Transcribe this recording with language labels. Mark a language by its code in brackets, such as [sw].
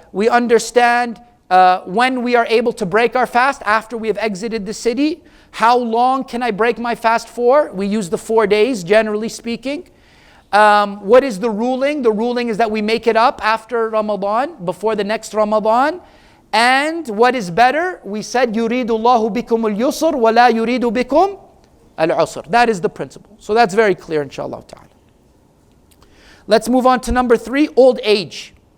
[en] We understand when we are able to break our fast after we have exited the city. How long can I break my fast for? We use the 4 days, generally speaking. What is the ruling? The ruling is that we make it up after Ramadan, before the next Ramadan. And what is better? We said, [ar] يُرِيدُ اللَّهُ بِكُمُ الْيُسْرَ وَلَا يُرِيدُ بِكُمْ الْعُسْرَ. [en] That is the principle. So that's very clear, inshallah ta'ala. Let's move on to number 3, old age.